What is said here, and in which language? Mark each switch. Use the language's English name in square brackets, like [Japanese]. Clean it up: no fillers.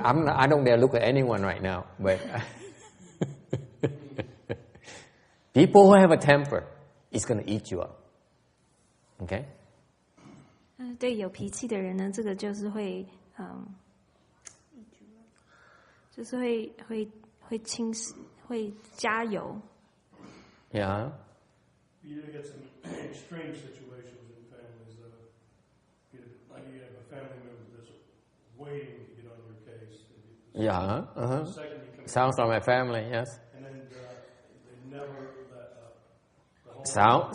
[English] I don't dare look at anyone right now, but people who have a temper is going to eat you up. Okay? [Chinese] 对有脾气的人呢，这个就是会就是会侵蚀，会加油。 [English] Yeah. You get some extreme situations in families. Like you have a family member that's waiting to get on your case. Yeah. Sounds like my family. Yes. And then they never let up.